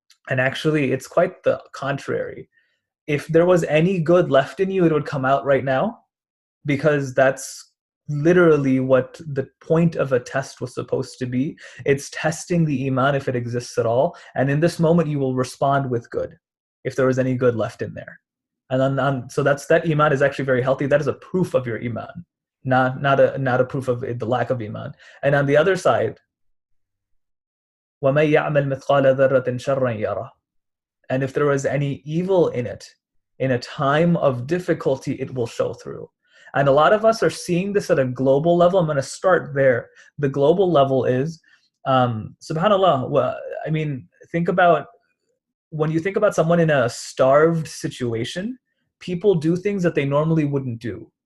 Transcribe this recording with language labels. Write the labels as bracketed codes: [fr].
[en] And actually, it's quite the contrary. If there was any good left in you, it would come out right now, because that's literally what the point of a test was supposed to be. It's testing the Iman, if it exists at all. And in this moment, you will respond with good, if there was any good left in there. And then, so that Iman is actually very healthy. That is a proof of your Iman, not a proof of the lack of Iman. And on the other side, [ar] وَمَن يَعْمَلْ مِثْقَالَ ذَرَّةٍ شَرًّا يَرَهُ. [en] And if there was any evil in it, in a time of difficulty, it will show through. And a lot of us are seeing this at a global level. I'm going to start there. The global level is, subhanAllah, well, I mean, when you think about someone in a starved situation, people do things that they normally wouldn't do.